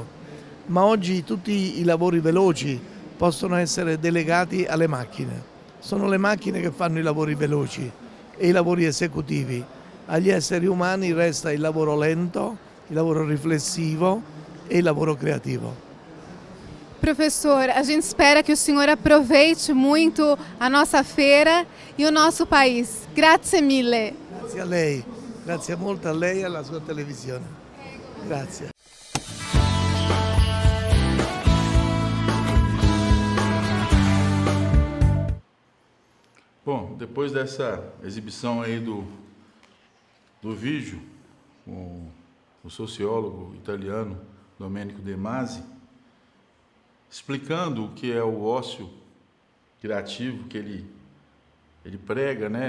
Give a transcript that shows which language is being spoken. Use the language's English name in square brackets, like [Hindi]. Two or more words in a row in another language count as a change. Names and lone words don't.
[Italian] Ma oggi tutti i lavori veloci possono essere delegati alle macchine. Sono le macchine che fanno i lavori veloci e i lavori esecutivi. Agli esseri umani resta il lavoro lento, il lavoro riflessivo e il lavoro creativo. [Portuguese] Professor, a gente espera que o senhor aproveite muito a nossa feira e o nosso país. [Italian] Grazie mille. Grazie a lei, grazie molto a lei e alla sua televisione. Grazie. [Portuguese] Bom, depois dessa exibição aí do vídeo, com o sociólogo italiano Domenico De Masi, explicando o que é o ócio criativo que ele prega, né?